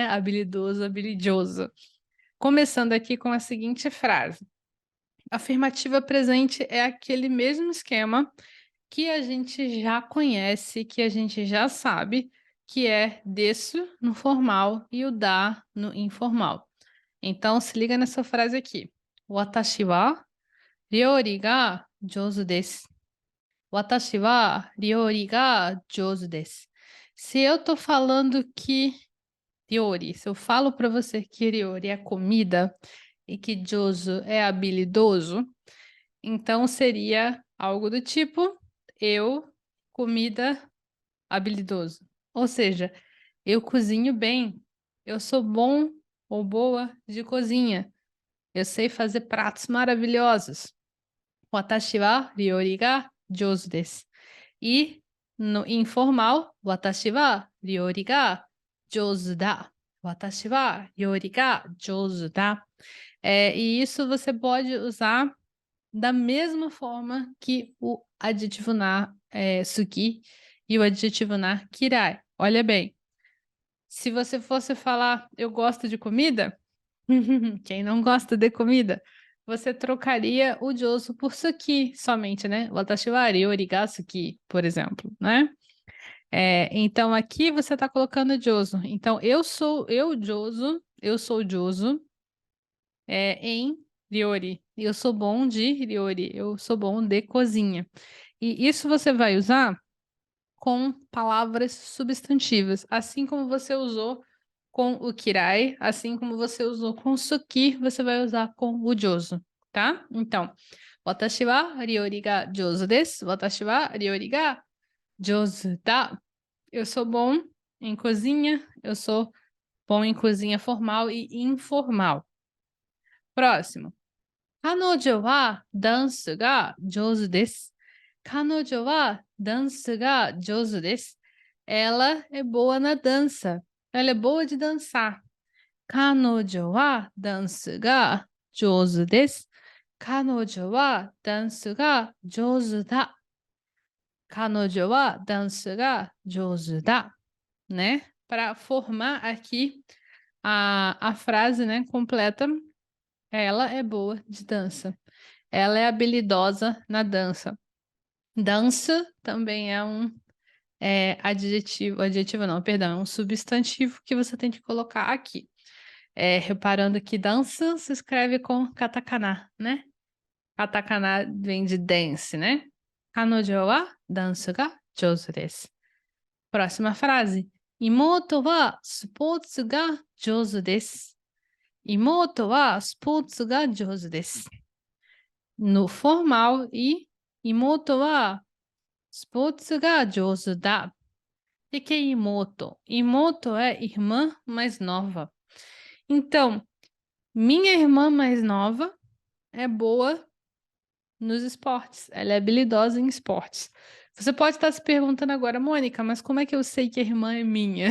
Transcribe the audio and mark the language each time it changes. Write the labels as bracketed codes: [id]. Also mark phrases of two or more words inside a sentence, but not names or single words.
[pt] Habilidoso, habilidoso. Começando aqui com a seguinte frase: afirmativa presente é aquele mesmo esquema que a gente já conhece, que a gente já sabe, que é desu no formal e o da no informal. Então, se liga nessa frase aqui. [ja] 私は料理が上手です. 私は料理が上手です. [pt] Se eu tô falando que ryori, se eu falo para você que ryori é comida e que joso é habilidoso, então seria algo do tipo eu, comida, habilidoso. Ou seja, eu cozinho bem, eu sou bom ou boa de cozinha, eu sei fazer pratos maravilhosos. [ja] 私は料理が上手です. [pt] E no informal, [ja] 私は料理が上手だ. 私は料理が上手だ. [pt] E isso você pode usar da mesma forma que o adjetivo na suki e o adjetivo na kirai. Olha bem, se você fosse falar eu gosto de comida, quem não gosta de comida, você trocaria o joso por suki somente, né? [ja] 私は料理が好き, [pt] por exemplo, né? Então aqui você está colocando joso. Então eu sou joso em ryori. Eu sou bom de ryori, eu sou bom de cozinha. E isso você vai usar com palavras substantivas, assim como você usou com o kirai, assim como você usou com o suki, você vai usar com o joso, tá? Então, [ja] 私は料理が上手です. 私は料理が上手だ. [pt] Eu sou bom em cozinha, eu sou bom em cozinha formal e informal. Próximo. [ja] 彼女はダンスが上手です。彼女はダンスが上手です。 [pt] Ela é boa na dança. Ela é boa de dançar. [ja] 彼女はダンスが上手です。彼女はダンスが上手だ。彼女はダンスが上手だ。Né? [pt] Para formar aqui a frase, né, completa, ela é boa de dança. Ela é habilidosa na dança. Dança também é um adjetivo não, perdão, é um substantivo que você tem que colocar aqui. Reparando que dança se escreve com katakana, né? Katakana vem de dance, né? [ja] 彼女はダンスが上手です. [pt] Próxima frase. [ja] 妹はスポーツが上手です. 妹はスポーツが上手です. [pt] No formal e [ja] 妹はスポーツが上手だ. [pt] O que é imoto? Imoto é irmã mais nova. Então, minha irmã mais nova é boa nos esportes. Ela é habilidosa em esportes. Você pode estar se perguntando agora, Mônica, mas como é que eu sei que a irmã é minha?